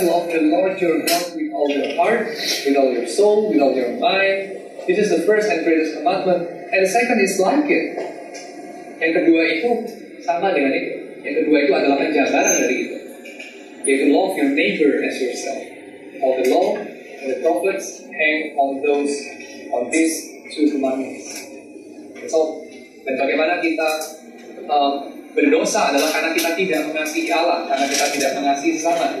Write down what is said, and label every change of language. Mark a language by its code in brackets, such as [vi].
[en] Love the Lord your God with all your heart, with all your soul, with all your mind. This is the first and greatest commandment. And the second is like it. [id] Yang kedua itu sama dengan itu. Yang kedua itu adalah penjabaran dari itu, yaitu [en] love your neighbor as yourself. All the law and the prophets hang on these 2 commandments. [id] So, dan bagaimana kita berdosa adalah karena kita tidak mengasihi Allah, karena kita tidak mengasihi sesama.